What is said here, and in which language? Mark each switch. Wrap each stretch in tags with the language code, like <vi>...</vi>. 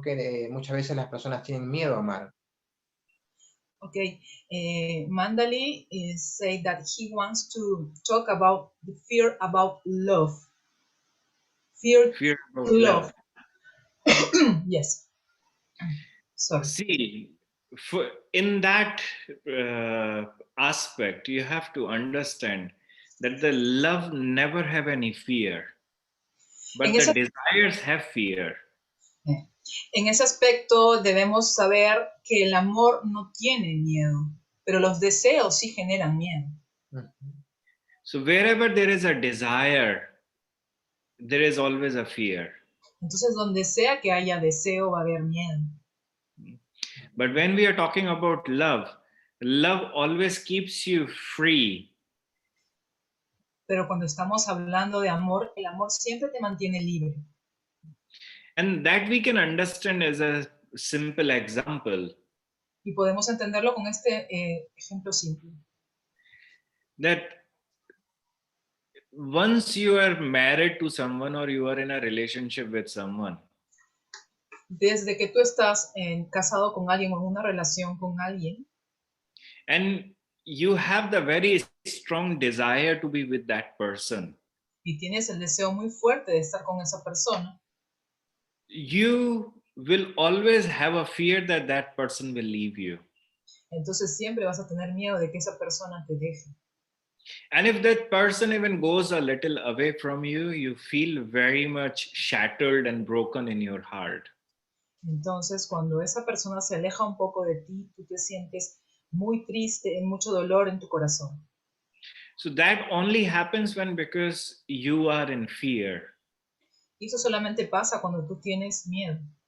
<es>Que muchas veces las personas tienen miedo a amar.</es> <en>Okay, Mandali said that he wants to talk about the fear about love. Fear about to love. Yes. Sorry. See, in that aspect, you have to understand that the love never have any fear, but the desires have fear.</en> <es>En ese aspecto debemos saber que el amor no tiene miedo, pero los deseos sí generan miedo.</es> <en>So wherever there is a desire, there is always a fear.</en> <es>Entonces, donde sea que haya deseo, va a haber miedo.</es> <en>But when we are talking about love, love always keeps you free.</en> <es>Pero cuando estamos hablando de amor, el amor siempre te mantiene libre.</es> <en>And that we can understand as a simple example.</en> <es>Y podemos entenderlo con este ejemplo simple.</es> <en>That once you are married to someone or you are in a relationship with someone,</en> <es>desde que tú estás casado con alguien o en una relación con alguien,</es> <en>and you have the very strong desire to be with that person,</en> <es>y tienes el deseo muy fuerte de estar con esa persona,</es> <en>you will always have a fear that that person will leave you.</en> <es>Entonces siempre vas a tener miedo de que esa persona te deje.</es> <en>And if that person even goes a little away from you, you feel very much shattered and broken in your heart.</en> <es>Entonces, cuando esa persona se aleja un poco de ti, tú te sientes muy triste, en mucho dolor en tu corazón.</es> <en>So that only happens because you are in fear.</en> <es>Y eso solamente pasa cuando tú tienes miedo.</es>